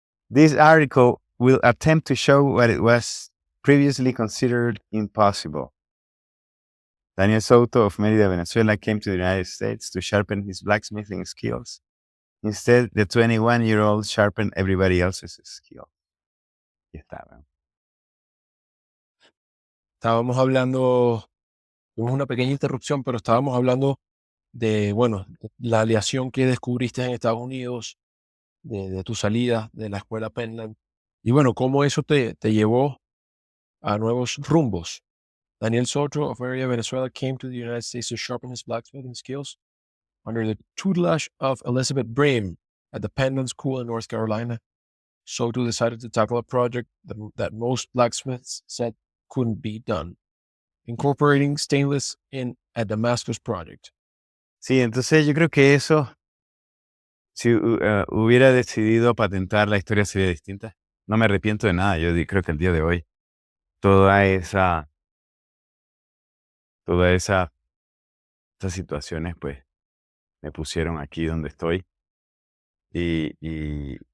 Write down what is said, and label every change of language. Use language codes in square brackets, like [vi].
[en] This article will attempt to show what it was previously considered impossible. Daniel Soto of Mérida, Venezuela, came to the United States to sharpen his blacksmithing skills. Instead, the 21-year-old sharpened everybody else's skills. [es] Y está, ¿no? Estábamos hablando, tuvimos una pequeña interrupción, pero estábamos hablando de, bueno, la aleación que descubriste en Estados Unidos, de tu salida de la escuela Penland. Y bueno, cómo eso te llevó a nuevos rumbos. [en] Daniel Soto of Mérida, Venezuela, came to the United States to sharpen his blacksmithing skills under the tutelage of Elizabeth Brame at the Penland School in North Carolina. Soto decided to tackle a project that most blacksmiths said couldn't be done, incorporating stainless in a Damascus project. [es] Sí, entonces yo creo que eso, si hubiera decidido patentar, la historia sería distinta. No me arrepiento de nada. Yo creo que el día de hoy, todas esas situaciones, pues, me pusieron aquí donde estoy. Y